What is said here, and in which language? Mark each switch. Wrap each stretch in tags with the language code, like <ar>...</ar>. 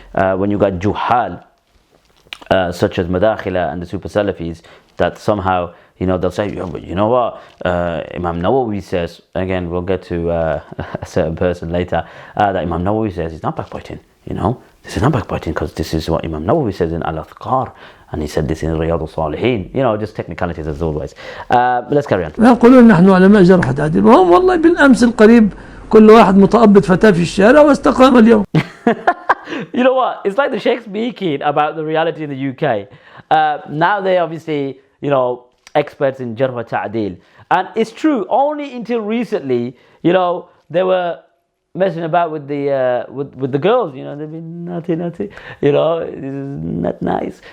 <en>When you got juhal, such as Madakhila and the Super Salafis, that somehow, you know, they'll say, but you know what, Imam Nawawi says, again, we'll get to a certain person later, that Imam Nawawi says it's not backbiting, you know, this is not backbiting because this is what Imam Nawawi says in Al-Athqar, and he said this in Riyadh al-Salihin, you know, just technicalities as always. But let's carry on.</en> <ar>يقولون نحن علماء جرح وتعديل وهم والله بالأمس القريب كل واحد متأبط فتاة في الشارع واستقام اليوم.</ar> <en>You know what, it's like the Shaykh speaking about the reality in the UK. Now they obviously, you know, experts in jarh wa ta'dil, and it's true, only until recently, you know, they were messing about with the with the girls, you know, they've been naughty, you know, this is not nice.</en>